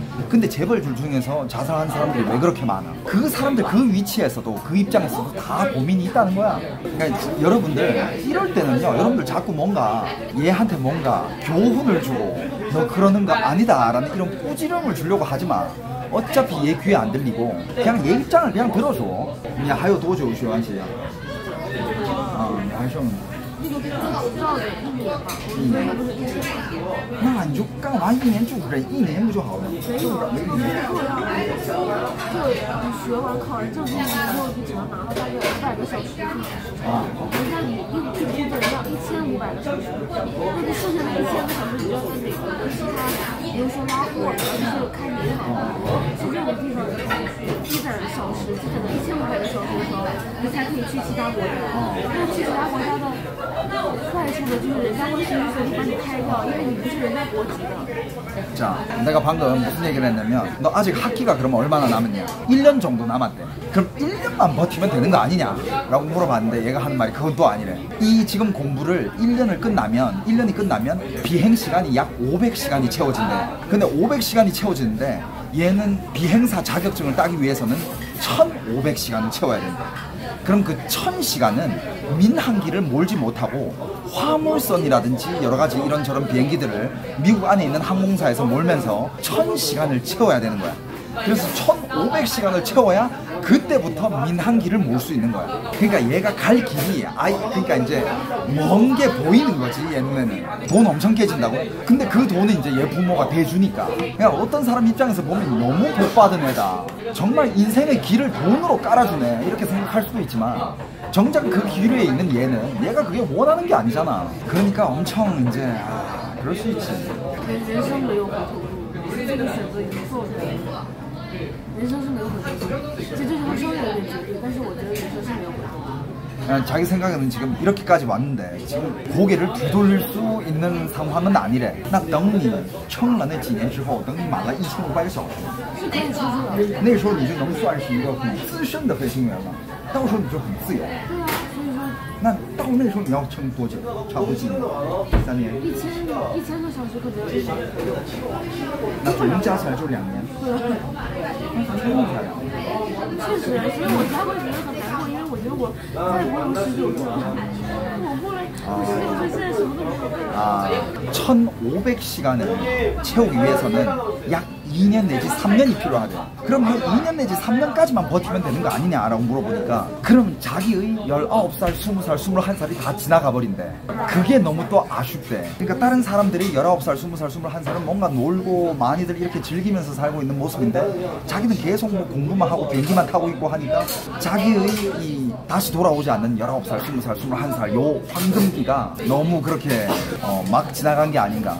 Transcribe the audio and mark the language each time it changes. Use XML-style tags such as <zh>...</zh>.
<ko>근데 재벌 둘 중에서 자살하는 사람들이 왜 그렇게 많아? 그 사람들 그 위치에서도 그 입장에서도 다 고민이 있다는 거야. 그러니까 여러분들 이럴 때는요, 여러분들 자꾸 뭔가 얘한테 뭔가 교훈을 주고 너 그러는 거 아니다 라는 이런 꾸지람을 주려고 하지 마. 어차피 얘 귀에 안 들리고 그냥 얘 입장을 그냥 들어줘. 그냥 하여 도저히 쉬어 한시야.</ko> <zh>还剩那你就干完1年就这1年不就好了？没有，没有，就你学完考完证书之后，你只能拿到大约500个小时。人家你一部分人要1500个小时，那你剩下的1000个小时，你就要在美国跟其他，比如说拉货的，就是开银行的，去任何地方积攒小时，积攒到1500个小时的时候，你才可以去其他国家。那去其他国家的坏处呢，就是人家会随时随地把你开掉，因为你不是人家国籍的。</zh> <ko>자, 내가 방금 무슨 얘기를 했냐면 너 아직 학기가 그러면 얼마나 남았냐? 1년 정도 남았대. 그럼 1년만 버티면 되는 거 아니냐? 라고 물어봤는데 얘가 하는 말이 그건 또 아니래. 이 지금 공부를 1년이 끝나면 비행시간이 약 500시간이 채워진대. 근데 500시간이 채워지는데 얘는 비행사 자격증을 따기 위해서는 1500시간을 채워야 된다. 그럼 그 1000시간은 민항기를 몰지 못하고 화물선이라든지 여러가지 이런저런 비행기들을 미국 안에 있는 항공사에서 몰면서 1000시간을 채워야 되는 거야. 그래서 1500시간을 채워야 그때부터 민항기를 몰 수 있는 거야. 그러니까 얘가 갈 길이 그러니까 이제 먼 게 보이는 거지. 얘 눈에는 돈 엄청 깨진다고. 근데 그 돈은 이제 얘 부모가 대주니까. 그러니까 어떤 사람 입장에서 보면 너무 복 받은 애다, 정말 인생의 길을 돈으로 깔아주네, 이렇게 생각할 수도 있지만 정작 그 길 위에 있는 얘는 얘가 그게 원하는 게 아니잖아. 그러니까 엄청 이제 그럴 수 있지.</ko> <zh>人生没有回头路，这个选择已经做出来了。人生是没有回头路，其实这句话稍微有点绝对，但是我觉得人生是没有回头路。</zh> <ko>자기 생각에는 지금 이렇게까지 왔는데 지금 고개를 뒤돌릴 수 있는 상황은 아니래.</ko> <zh>那等你撑了那几年之后，等你满了1500个小时，那时候你就能算是一个很资深的飞行员了。到时候你就很自由。对啊，所以说。那到那时候你要撑多久？差不多几年？3年。 1000个小时可能1年。那总共加起来就2年。对。那还挺厉害的。确实，所以我才会觉得很难过，因为我觉得我再不用19岁，我过了16岁，现在什么都没有。</zh> <ko>1500시간을 채우기 위해서는 약 2년 내지 3년이 필요하대. 그럼 그 2년 내지 3년까지만 버티면 되는 거 아니냐라고 물어보니까 그럼 자기의 19살, 20살, 21살이 다 지나가 버린대. 그게 너무 또 아쉽대. 그러니까 다른 사람들이 19살, 20살, 21살은 뭔가 놀고 많이들 이렇게 즐기면서 살고 있는 모습인데 자기는 계속 뭐 공부만 하고 비행기만 타고 있고 하니까 자기의 이 다시 돌아오지 않는 19살, 20살, 21살 요 황금기가 너무 그렇게 막 지나간 게 아닌가.</ko>